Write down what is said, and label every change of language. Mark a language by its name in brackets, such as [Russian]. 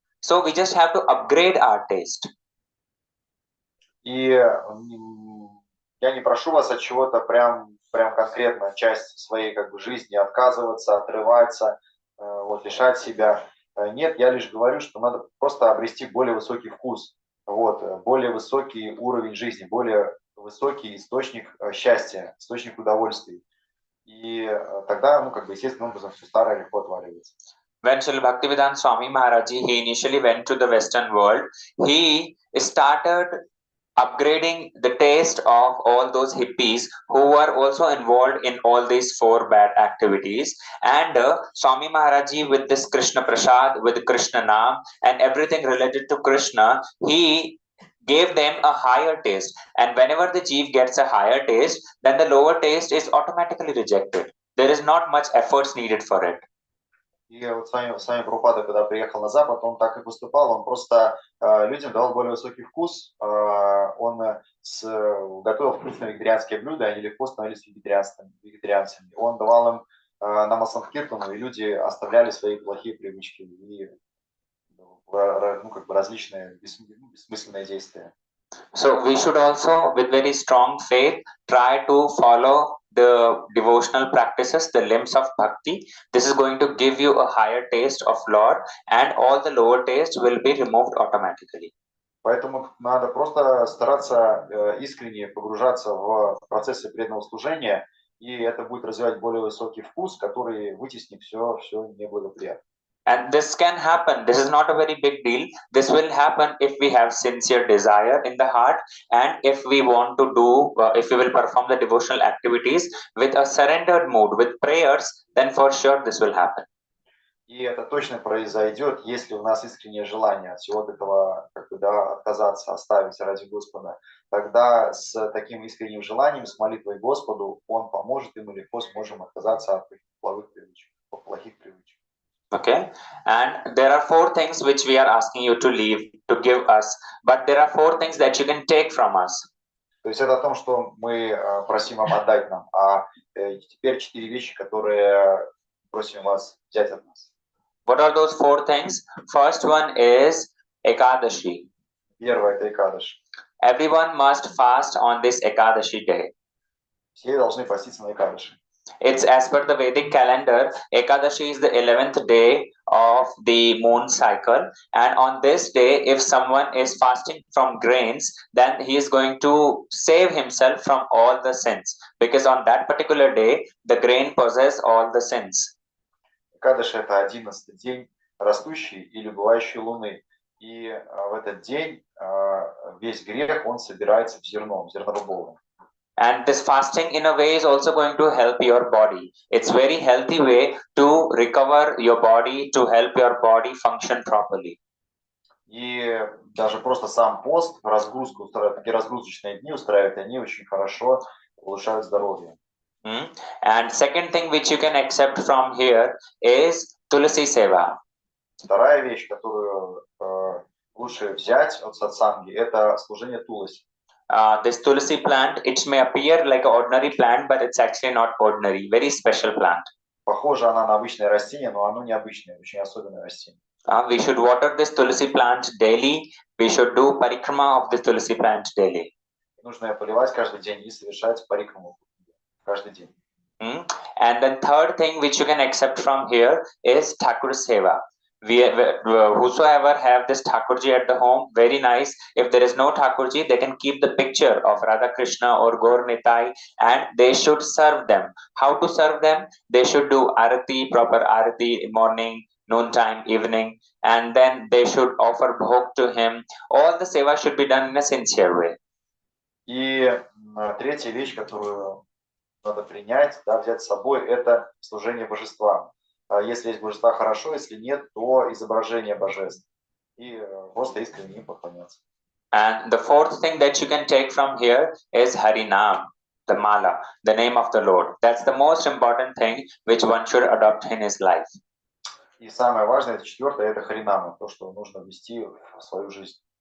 [English] So we just have to upgrade our taste. [Russian] И я не прошу вас от чего-то прям конкретно часть своей как бы жизни отказываться, отрываться, вот, лишать себя. Нет, я лишь говорю, что надо просто обрести более высокий вкус, вот, более высокий уровень жизни, более высокий источник счастья, источник удовольствий. И тогда, как бы, естественным образом все старое легко отваливается. [English] When Srila Bhaktivedanta Swami Maharaj, he initially went to the Western world, he started upgrading the taste of all those hippies who were also involved in all these 4 bad activities. And Swami Maharaji, with this Krishna Prasad, with Krishna Naam and everything related to Krishna, he gave them a higher taste. And whenever the jeev gets a higher taste, then the lower taste is automatically rejected. There is not much efforts needed for it. [Russian] И вот с вами Прабхупада, когда приехал на Запад, он так и поступал, он просто людям давал более высокий вкус, он готовил вкусные вегетарианские блюда, они легко становились вегетарианцами. Он давал им намасанкиртану, и люди оставляли свои плохие привычки и как бы различные бессмысленные действия. [English] So we should also, with very strong faith, try to follow the devotional practices, the limbs of bhakti. This is going to give you a higher taste of Lord, and all the lower taste will be removed automatically. [Russian] Поэтому надо просто стараться искренне погружаться в процессы преданного служения, и это будет развивать более высокий вкус, который вытеснит все неблагоприятное. [English] And this can happen. This is not a very big deal. This will happen if we have sincere desire in the heart, and if we want to do, if we will perform the devotional activities with a surrendered mood, with prayers, then for sure this will happen. [Russian] И это точно произойдет, если у нас искреннее желание от всего этого отказаться, оставить ради Господа. Тогда с таким искренним желанием, с молитвой Господу, Он поможет, и мы легко сможем отказаться от плохих привычек. [English] Okay, and there are 4 things which we are asking you to leave, to give us, but there are 4 things that you can take from us. [Russian] То есть это о том, что мы просим вам отдать нам, а теперь 4 вещи, которые просим вас взять от нас. [English] What are those 4 things? First one is Ekadashi. [Russian] Первое – это Экадаши. [English] Everyone must fast on this Ekadashi day. [Russian] Все должны поститься на Экадаши. [English] It's as per the Vedic calendar, Ekadashi is the 11th day of the moon cycle, and on this day, if someone is fasting from grains, then he is going to save himself from all the sins, because on that particular day, the grain possesses all the sins. [Russian] Экадаши – это 11-й день растущей или убывающей луны, и в этот день весь грех, он собирается в зернобобовое. [English] And this fasting in a way is also going to help your body. It's very healthy way to recover your body, to help your body function properly. [Russian] И даже просто сам пост, разгрузку устраивать, такие разгрузочные дни устраивать, они очень хорошо улучшают здоровье. [English] And second thing which you can accept from here is Tulasi Seva. [Russian] Вторая вещь, которую лучше взять от сатсанги, это служение Туласи. [English] This Tulasi plant, it may appear like an ordinary plant, but it's actually not ordinary. Very special plant. [Russian] Похоже она на обычное растение, но оно необычное, очень особенное растение. [English] We should water this Tulasi plant daily. We should do parikrama of this Tulasi plant daily. [Russian] Нужно ее поливать каждый день и совершать парикраму каждый день. [English] And the third thing which you can accept from here is Thakur Seva. Whosoever have this Thakurji at the home, very nice. If there is no Thakurji, they can keep the picture of Radha Krishna or Gaur Nitai, and they should serve them. How to serve them? They should do arati, proper arati, morning, noontime, evening, and then they should offer bhog to him. All the seva should be done in a sincere way. [Russian] И третья вещь, которую надо принять, да, взять с собой, это служение божествам. Если есть божества, хорошо, если нет, то изображение божеств. И просто искренне им поклоняться. [English] And the fourth thing that you can take from here is Harinam, the mala, the name of the Lord. That's the most important thing which one should adopt in his life. [Russian] И самое важное, это четвертое, это харинама, то, что нужно ввести в свою жизнь.